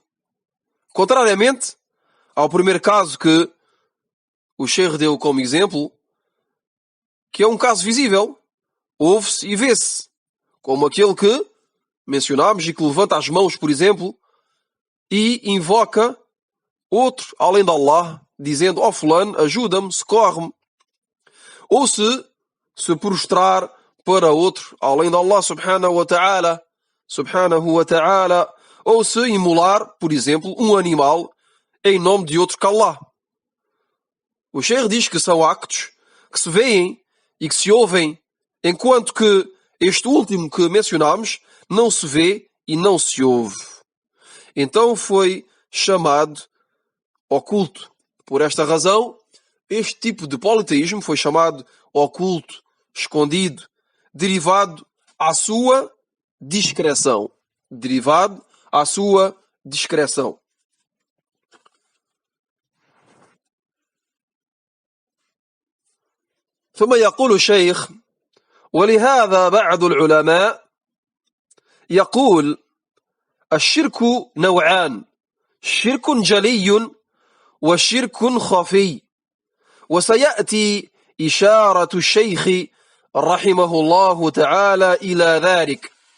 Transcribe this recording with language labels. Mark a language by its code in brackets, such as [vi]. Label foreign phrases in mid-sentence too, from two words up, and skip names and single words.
[pt] Contrariamente ao primeiro caso que o Sheikh deu como exemplo, que é um caso visível, ouve-se e vê-se, como aquele que mencionámos e que levanta as mãos, por exemplo, e invoca outro além de Allah, dizendo: ó fulano, ajuda-me, socorre-me. Ou se prostrar para outro além de Allah [ar] سبحانه وتعالى, [pt] ou se imolar, por exemplo, um animal em nome de outro que Allah. O Sheikh diz que são actos que se veem e que se ouvem, enquanto que Este último que mencionámos não se vê e não se ouve. Então foi chamado oculto. Por esta razão, este tipo de politeísmo foi chamado oculto, escondido, derivado à sua discreção. Derivado à sua discreção. [ar] ثم يقول الشيخ: ولهذا بعض العلماء يقول الشرك نوعان، شرك جلي وشرك خفي، وسيأتي إشارة الشيخ رحمه الله تعالى إلى ذلك.